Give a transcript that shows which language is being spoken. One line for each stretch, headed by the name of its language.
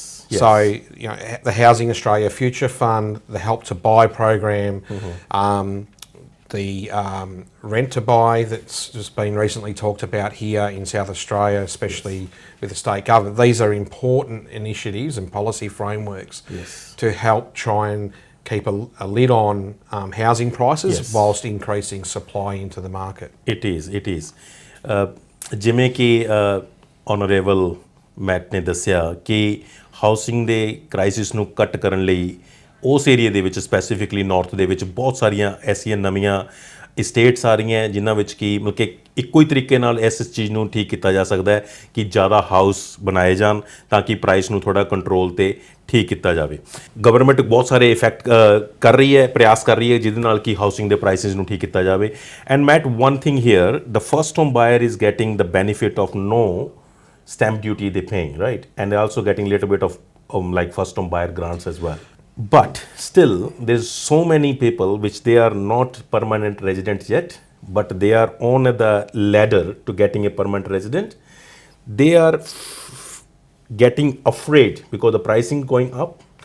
English: So the Housing Australia Future Fund, the Help to Buy program, the rent to buy that's just been recently talked about here in South Australia, especially with the state government. These are important initiatives and policy frameworks to help try and keep a lid on housing prices whilst increasing supply into the market. It is.
Punjabi: ਜਿਵੇਂ ਕਿ Honourable Matt ਨੇ ਦੱਸਿਆ ਕਿ housing ਦੇ crisis ਨੂੰ ਕੱਟ ਕਰਨ ਲਈ ਉਸ ਏਰੀਆ ਦੇ ਵਿੱਚ ਸਪੈਸੀਫਿਕਲੀ ਨਾਰਥ ਦੇ ਵਿੱਚ ਬਹੁਤ ਸਾਰੀਆਂ ਐਸੀਆਂ ਨਵੀਆਂ ਸਟੇਟਸ ਆ ਰਹੀਆਂ ਜਿਨ੍ਹਾਂ ਵਿੱਚ ਕਿ ਮਤਲਬ ਕਿ ਇੱਕੋ ਹੀ ਤਰੀਕੇ ਨਾਲ ਇਸ ਚੀਜ਼ ਨੂੰ ਠੀਕ ਕੀਤਾ ਜਾ ਸਕਦਾ ਹੈ ਕਿ ਜ਼ਿਆਦਾ ਹਾਊਸ ਬਣਾਏ ਜਾਣ ਤਾਂ ਕਿ ਪ੍ਰਾਈਸ ਨੂੰ ਥੋੜ੍ਹਾ ਕੰਟਰੋਲ 'ਤੇ ਠੀਕ ਕੀਤਾ ਜਾਵੇ ਗਵਰਨਮੈਂਟ ਬਹੁਤ ਸਾਰੇ ਇਫੈਕਟ ਕਰ ਰਹੀ ਹੈ ਪ੍ਰਯਾਸ ਕਰ ਰਹੀ ਹੈ ਜਿਹਦੇ ਨਾਲ ਕਿ ਹਾਊਸਿੰਗ ਦੇ ਪ੍ਰਾਈਸਿਸ ਨੂੰ ਠੀਕ ਕੀਤਾ ਜਾਵੇ
English: And mate one thing here the first home buyer is getting the benefit of no stamp duty they're paying, right? And they're also getting a little bit of like first home buyer grants as well. But still, there's so many people which they are not permanent residents yet, but they are on the ladder to getting a permanent resident. They are getting afraid because the pricing going up.